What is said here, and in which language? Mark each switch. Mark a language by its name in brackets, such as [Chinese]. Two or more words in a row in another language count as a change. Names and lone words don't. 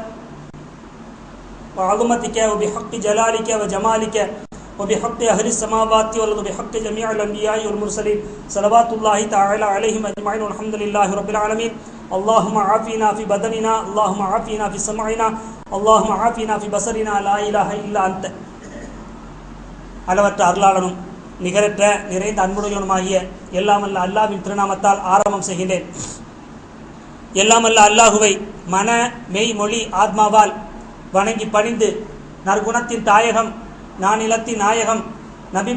[Arabic] وعظمتك وبحق جلالك وجمالك وبحق أهل السماوات والأرض وبحق جميع الأنبياء والمرسلين صلوات الله تعالى عليهم أجمعين والحمد لله رب العالمين اللهم عافنا في بدننا اللهم عافنا في سمعنا اللهم عافنا في بصرنا لا إله إلا أنت [Tamil] அளவற்ற அருளாளனும் நிகரற்ற நிறைந்த அன்புடையவனுமாகிய எல்லாமல்ல அல்லாஹ்வின் திருநாமத்தால் ஆரம்பம் செய்கின்றேன். எல்லாமல்ல அல்லாஹுவை மன மெய் மொழி ஆத்மாவால் வணங்கி பணிந்து நற்குணத்தின் தாயகம் நானிலத்தின் நாயகம் நபி